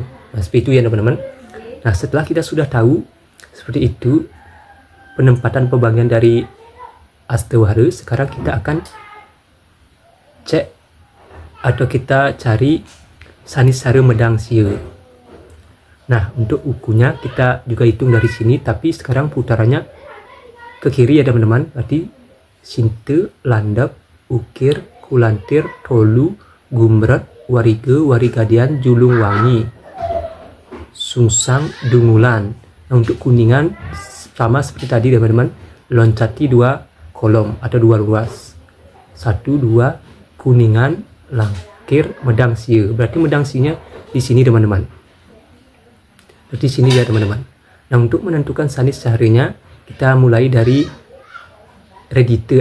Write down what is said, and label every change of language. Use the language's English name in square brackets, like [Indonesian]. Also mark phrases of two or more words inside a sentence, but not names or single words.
[Indonesian] Nah, seperti itu ya teman-teman. Nah, setelah kita sudah tahu seperti itu penempatan pembagian dari hastawara, sekarang kita akan cek atau kita cari Sanis, Sara, Medang, Sia. Nah, untuk ukunya kita juga hitung dari sini, tapi sekarang putarannya ke kiri ya teman-teman. Berarti Sinta, Landap, Ukir, Kulantir, Tolu, Gumrat, Wariga, Warigadian, Julung Wangi, Sungsang, Dungulan. Nah, untuk kuningan sama seperti tadi teman-teman, loncati 2 kolom atau 2 ruas. 1, 2, kuningan, Langkir, Medang, Sia. Berarti Medang Sia di sini teman-teman. Berarti sini ya teman-teman. Nah, untuk menentukan Sanis, Saranya kita mulai dari redite.